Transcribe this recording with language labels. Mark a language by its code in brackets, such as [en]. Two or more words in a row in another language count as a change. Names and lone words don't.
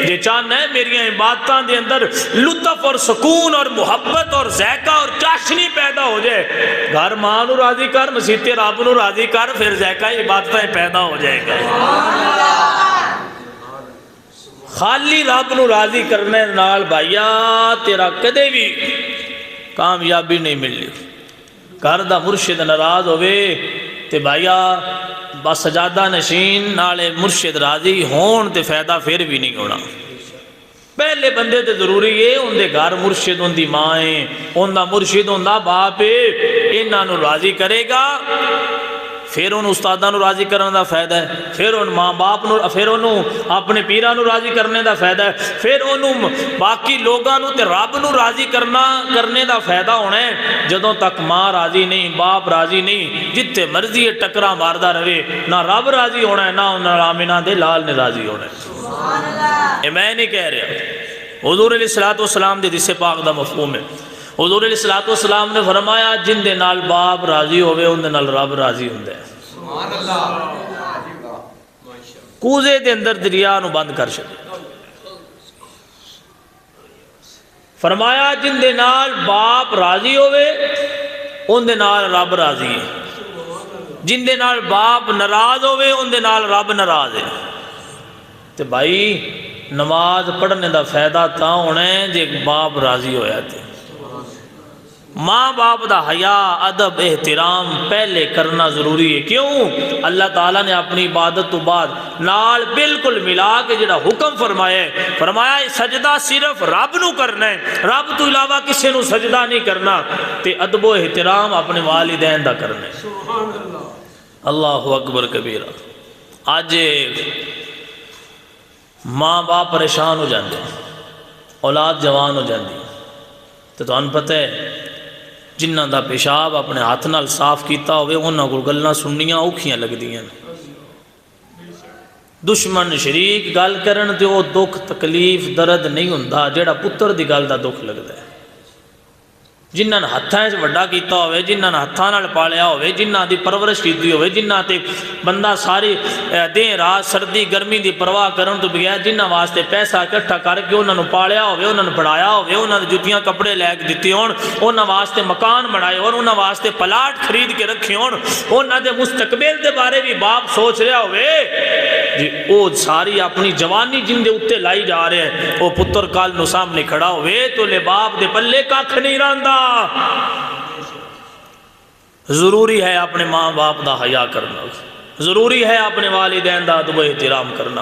[pa] جے چاہنا ہے میری عبادتاں دے اندر لطف اور سکون اور محبت اور ذائقہ اور چاشنی پیدا ہو جائے، گھر ماں نو راضی کر، مسیتے رب نو راضی کر، پھر ذائقہ عبادتیں پیدا ہو جائے گا۔ خالی رب نو راضی کرنے نال بھائیا تیرا کدے بھی کامیابی نہیں ملنی۔ گھر دا مرشد ناراض ہوئے تے بھائیا بس سجادہ نشین نالے مرشد راضی ہون تے فائدہ پھر بھی نہیں ہونا۔ پہلے بندے تے ضروری ہے ان دے گھر مرشد ان دی ماں ہے، ان دا مرشد ان دا باپ ہے، انہاں نو راضی کرے گا پھر ان استاداں نو راضی کرنے دا فائدہ ہے، پھر ان ماں باپ نو، پھر انہوں اپنے پیراں نو راضی کرنے دا فائدہ ہے، پھر انہوں باقی لوگاں نو تے رب نو راضی کرنے دا فائدہ ہونا ہے۔ جدوں تک ماں راضی نہیں، باپ راضی نہیں، جتے مرضی ہے ٹکرا ماردہ رہے، نہ رب راضی ہونا ہے، نہ انہاں آمنہ دے لال نے راضی ہونا ہے۔ [ur] یہ میں نہیں کہہ رہا، [pa] حضور [ar] علیہ السلام [pa] دے حدیث پاک دا مفہوم ہے۔ حضور [ar] علیہ السلام [pa] نے فرمایا جن دے نال باپ راضی ہوئے ان دے نال رب راضی ہوندے ہیں۔ [ar] سبحان اللہ۔ [pa] کوزے دے اندر دریا نو بند کر چھڈے، فرمایا جن دے نال باپ راضی ہوئے ان دے نال رب راضی ہے، جن دے نال باپ ناراض ہوئے ان دے نال رب ناراض ہے۔ تے بھائی نماز پڑھنے دا فائدہ تا ہونا ہے جے باپ راضی ہویا تے۔ ماں باپ دا حیا ادب احترام پہلے کرنا ضروری ہے، کیوں؟ اللہ تعالیٰ نے اپنی عبادت تو بعد نال بالکل ملا کے جڑا حکم فرمایا ہے، فرمایا سجدہ صرف رب نو کرنا ہے، رب تو علاوہ کسی نو سجدہ نہیں کرنا، تے ادب و احترام اپنے والدین دا کرنا ہے۔ [ar] اللہ اکبر کبیرہ۔ [pa] آج ماں باپ پریشان ہو جاندے، اولاد جوان ہو جاندی، [ur] تو تمہیں پتہ ہے [pa] جنہاں دا پیشاب اپنے ہاتھ نال صاف کیتا ہوئے انہاں کو گلاں سننیاں اوکھیاں لگ دیاں، دشمن شریک گل کرن تے وہ دکھ تکلیف درد نہیں ہوندا جیڑا پتر دی گل دا دکھ لگدا ہے۔ جنہاں نے ہتھاں وڈا کیتا ہوئے، جنہاں نے ہتھاں نال پالیا ہوئے، جنہاں دی پرورش کیتی ہوئے، جنہاں تے بندہ ساری دن رات سردی گرمی دی پرواہ کرن تو بغیر، جنہاں واسطے پیسہ اکٹھا کر کے انہاں نو پالیا ہوئے، انہاں نو پڑھایا ہوئے، انہاں دے جتیاں کپڑے لے کے دتے ہون، انہاں واسطے مکان بنائے ہون، انہاں واسطے پلاٹ خرید کے رکھے ہون، انہاں دے مستقبل دے بارے بھی باپ سوچ رہا ہوئے جی او ساری اپنی جوانی جن دے اتے لائی جا رہے ہیں، او پتر کال نو سامنے کھڑا ہوئے تو لے باپ دے پلے کھ نہیں رہندا۔ ضروری ہے اپنے ماں باپ دا حیا کرنا، ضروری ہے اپنے والدین دا ادب و احترام کرنا۔